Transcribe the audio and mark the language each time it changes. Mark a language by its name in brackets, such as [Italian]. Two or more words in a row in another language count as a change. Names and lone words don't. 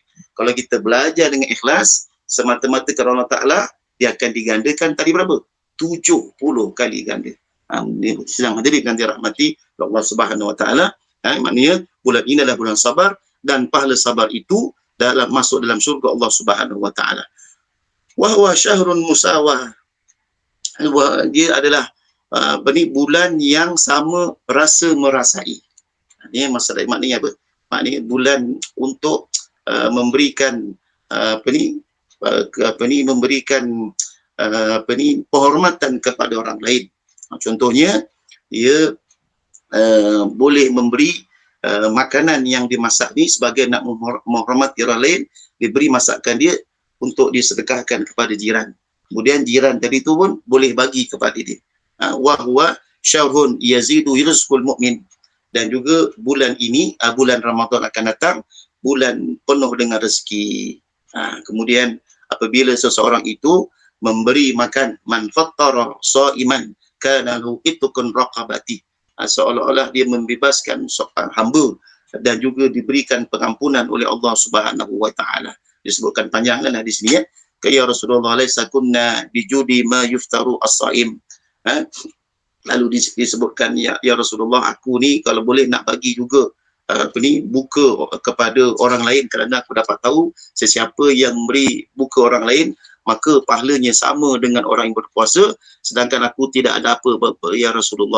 [Malay] Kalau kita belajar dengan ikhlas semata-mata kerana [Arabic] الله تعالى, [Malay] dia akan digandakan tadi berapa? 70 kali ganda. Ini sedang hadirin yang dirahmati [Arabic] الله سبحانه وتعالى. [Malay] Maknanya bulan ini adalah bulan sabar dan pahala sabar itu masuk dalam syurga [Arabic] الله سبحانه وتعالى. وهو شهر المواساة. [Malay] Dia adalah bulan yang sama rasa merasai. Ini masalah maknanya apa? Maknanya bulan untuk memberikan memberikan penghormatan kepada orang lain. Contohnya dia boleh memberi makanan yang dimasak ni sebagai nak menghormati orang lain, diberi masakan dia untuk disedekahkan kepada jiran. Kemudian jiran tadi tu pun boleh bagi kepada dia. [Arabic] وهو شهر يزيد رزق المؤمن. [Malay] Dan juga bulan ini, bulan Ramadan akan datang, bulan penuh dengan rezeki. Kemudian apabila seseorang itu memberi makan [Arabic] من فطر صائما كان له عتق رقبة, [Malay] seolah-olah dia membebaskan seorang hamba dan juga diberikan pengampunan oleh [Arabic] الله سبحانه وتعالى. [Malay] Disebutkan panjanglah di sini ya. [Arabic] يا رسول الله ليس كنا بجود ما يفطر الصائم. [Malay] Lalu disebutkan [Arabic] يا رسول الله, [Malay] aku ni kalau boleh nak bagi juga buka kepada orang lain, kerana aku dapat tahu sesiapa yang memberi buka orang lain maka pahalanya sama dengan orang yang berpuasa, sedangkan aku tidak ada apa [Arabic] يا رسول الله.